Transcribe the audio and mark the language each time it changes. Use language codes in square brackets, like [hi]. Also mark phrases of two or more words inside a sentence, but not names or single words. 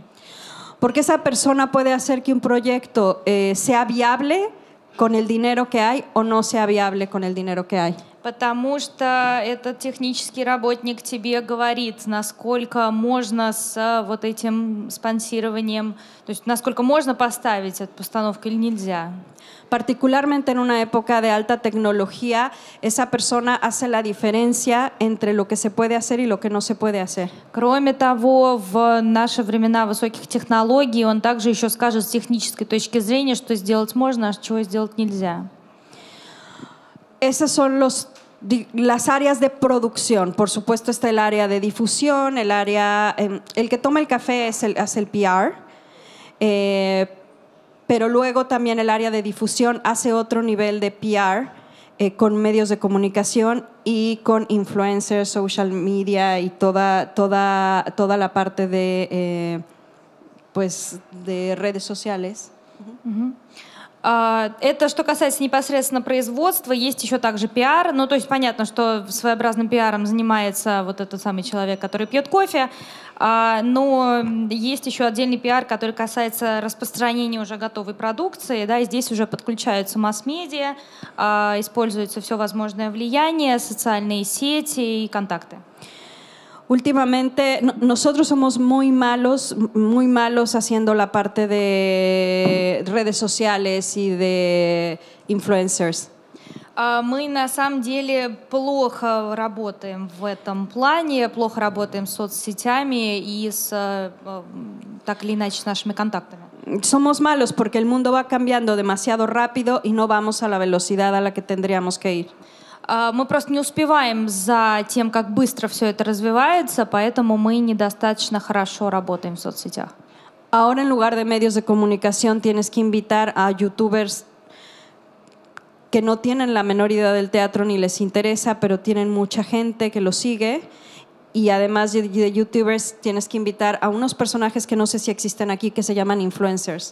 [es] Porque esa persona puede hacer que un proyecto sea viable con el dinero que hay o no sea viable con el dinero que hay. [ru] Потому что этот технический работник тебе говорит, насколько можно с вот этим спонсированием, то есть насколько можно поставить эту постановку или нельзя. [es] Particularmente en una época de alta tecnología, esa persona hace la diferencia entre lo que se puede hacer y lo que no se puede hacer. [ru] Кроме того, в наши времена высоких технологий он также еще скажет с технической точки зрения, что сделать можно, а чего сделать нельзя. [es] Esas son las áreas de producción. Por supuesto está el área de difusión, el que toma el café hace el PR, pero luego también el área de difusión hace otro nivel de PR con medios de comunicación y con influencers, [en] social media [es] y toda la parte de redes sociales. [ru] Это что касается непосредственно производства, есть еще также пиар. Ну, то есть понятно, что своеобразным пиаром занимается вот этот самый человек, который пьет кофе, но есть еще отдельный пиар, который касается распространения уже готовой продукции, да, и здесь уже подключаются масс-медиа, используется все возможное влияние, социальные сети и контакты. [es] Últimamente nosotros somos muy malos haciendo la parte de redes sociales y de influencers. [ru] Мы на самом деле плохо работаем в этом плане, плохо работаем с соцсетями и так или иначе с нашими контактами. [es] Somos malos porque el mundo va cambiando demasiado rápido y no vamos a la velocidad a la que tendríamos que ir. [ru] Мы просто не успеваем за тем, как быстро все это развивается, поэтому мы недостаточно хорошо работаем в соцсетях. [es] Ahora en lugar de medios de comunicación tienes que invitar a youtubers que no tienen la menor idea del teatro ni les interesa, pero tienen mucha gente que lo sigue. Y además de youtubers tienes que invitar a unos personajes que no sé si existen aquí, que se llaman influencers.